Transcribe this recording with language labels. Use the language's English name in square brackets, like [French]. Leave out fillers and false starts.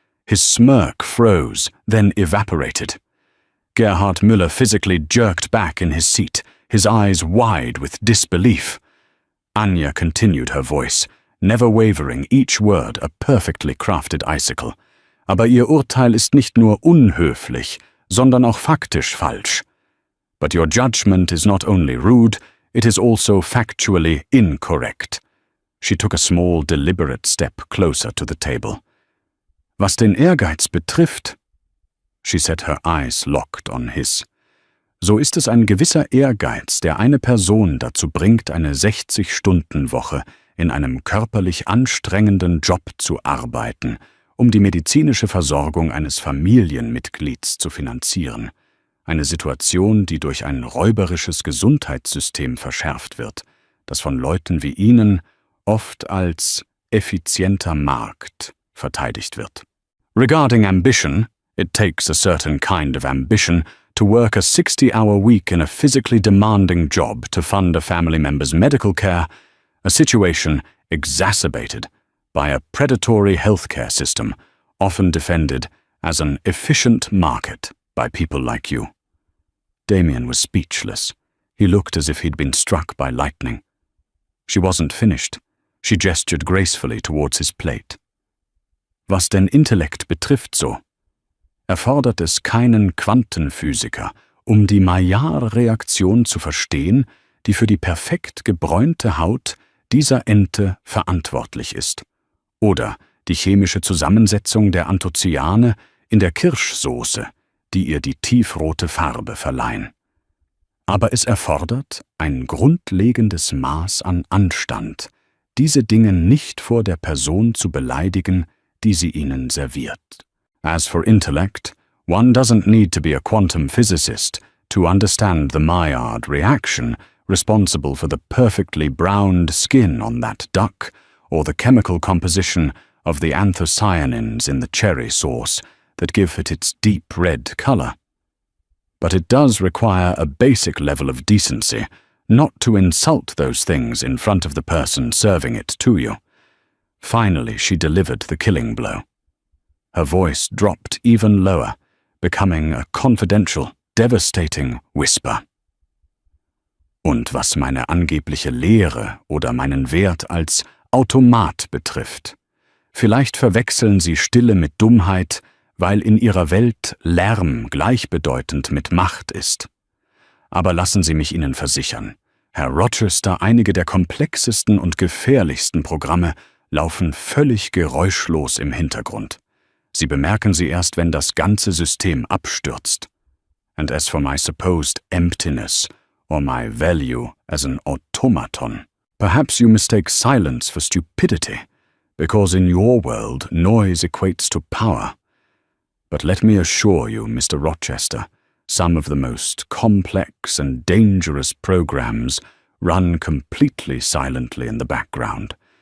[English] His smirk froze, then evaporated. Gerhard Müller physically jerked back in his seat, his eyes wide with disbelief. Anya continued her voice, never wavering, each word a perfectly crafted icicle. [German] "Aber Ihr Urteil ist nicht nur unhöflich, sondern auch faktisch falsch. [English] But your judgment is not only rude, it is also factually incorrect." She took a small, deliberate step closer to the table. [German] "Was den Ehrgeiz betrifft," [English] she said, her eyes locked on his, [German] "so ist es ein gewisser Ehrgeiz, der eine Person dazu bringt, eine 60-Stunden-Woche in einem körperlich anstrengenden Job zu arbeiten, um die medizinische Versorgung eines Familienmitglieds zu finanzieren. Eine Situation, die durch ein räuberisches Gesundheitssystem verschärft wird, das von Leuten wie Ihnen oft als effizienter Markt verteidigt wird. [English] Regarding ambition, it takes a certain kind of ambition to work a 60-hour week in a physically demanding job to fund a family member's medical care, a situation exacerbated by a predatory healthcare system, often defended as an efficient market by people like you. Damien was speechless. He looked as if he'd been struck by lightning. She wasn't finished. She gestured gracefully towards his plate. [German] Was den Intellekt betrifft so, erfordert es keinen Quantenphysiker, um die Maillard-Reaktion zu verstehen, die für die perfekt gebräunte Haut dieser Ente verantwortlich ist. Oder die chemische Zusammensetzung der Anthocyane in der Kirschsoße, die ihr die tiefrote Farbe verleihen. Aber es erfordert ein grundlegendes Maß an Anstand, diese Dinge nicht vor der Person zu beleidigen, die sie ihnen serviert. [English] As for intellect, one doesn't need to be a quantum physicist to understand the Maillard reaction responsible for the perfectly browned skin on that duck, or the chemical composition of the anthocyanins in the cherry sauce that give it its deep red color. But it does require a basic level of decency not to insult those things in front of the person serving it to you. Finally, she delivered the killing blow. Her voice dropped even lower, becoming a confidential, devastating whisper. [German] Und was meine angebliche Lehre oder meinen Wert als Automat betrifft, vielleicht verwechseln Sie Stille mit Dummheit, weil in Ihrer Welt Lärm gleichbedeutend mit Macht ist. Aber lassen Sie mich Ihnen versichern, Herr Rochester, einige der komplexesten und gefährlichsten Programme laufen völlig geräuschlos im Hintergrund. Sie bemerken sie erst, wenn das ganze System abstürzt. [English] And as for my supposed emptiness, or my value as an automaton, perhaps you mistake silence for stupidity, because in your world noise equates to power. But let me assure you, Mr. Rochester, some of the most complex and dangerous programs run completely silently in the background.